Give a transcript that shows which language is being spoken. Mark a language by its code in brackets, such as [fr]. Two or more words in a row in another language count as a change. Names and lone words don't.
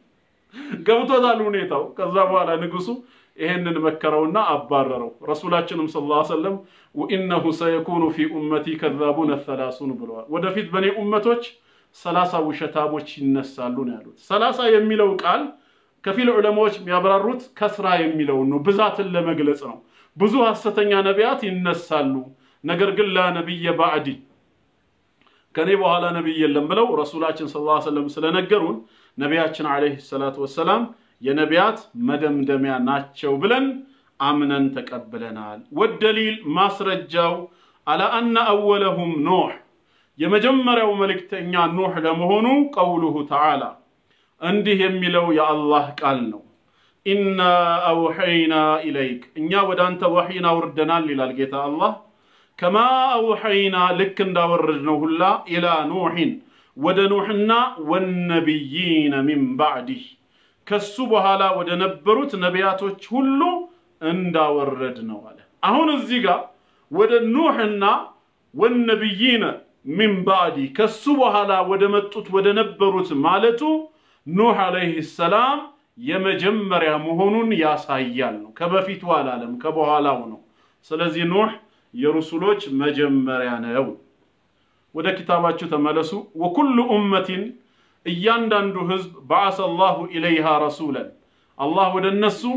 [am] ገብቶታል ሁኔታው ከዛ በኋላ ንጉሱ ይሄንን መከረውና አባረረው ረሱላችንም [ar] صلى الله عليه وسلم وإنه سيكون في أمتي كذابون الثلاثون [am] ብለዋል ወደፊት በኔ ኡመቶች 30 ውሸታሞች ይነሳሉ ነው ያሉት 30 የሚለው ቃል ከፊል ዑለማዎች የሚያብራሩት ከስራ የሚለው ነው ብዛትን ለመግለጽ ነው ብዙ ሐሰተኛ ነቢያት ይነሳሉ ነገር ግን [ar] لا نبي بعدي [am] ከኔ በኋላ ነብይ የለም ብለው ረሱላችን [ar] صلى الله عليه وسلم [am] ስለነገሩን ነቢያችን [ar] عليه الصلاة والسلام [am] የነቢያት መደምደሚያ ናቸው ብለን አምነን ተቀበለናል ወደሊል ማስረጃው [ar] على ان اولهم نوح [am] የመጀመሪያው መልእክተኛ ኑህ ለመሆኑ [ar] قوله تعالى [am] እንዲህ የሚለው የአላህ ቃል ነው [ar] إنا أوحينا إليك [am] እኛ ወዳንተ ወህይና ወርደናል ይላል ጌታ አላህ [ar] كما أوحينا [am] لك እንዳወረድነው ሁላ [ar] إلى نوح [am] ወደ ኑህና [ar] والنبيين من بعده [am] ከሱ በኋላ ወደ ነበሩት ነቢያቶች ሁሉ እንዳወረድነው አለ አሁን እዚህ ጋር ወደ ኑህና [ar] والنبيين من بعده [am] ከሱ በኋላ ወደ መጡት ወደ ነበሩት ማለቱ ኑህ [ar] عليه السلام [am] የመጀመሪያ መሆኑን ያሳያል ነው ከበፊቱ አላለም ከበኋላው ነው ስለዚህ ኑህ የሩሱሎች መጀመሪያ ነው ወደ ኪታባችሁ ተመለሱ [ar] ولكل أمة [am] እያንዳንዱ ህዝብ [ar] بعث الله إليها رسولا [am] አላህ ወደ እነሱ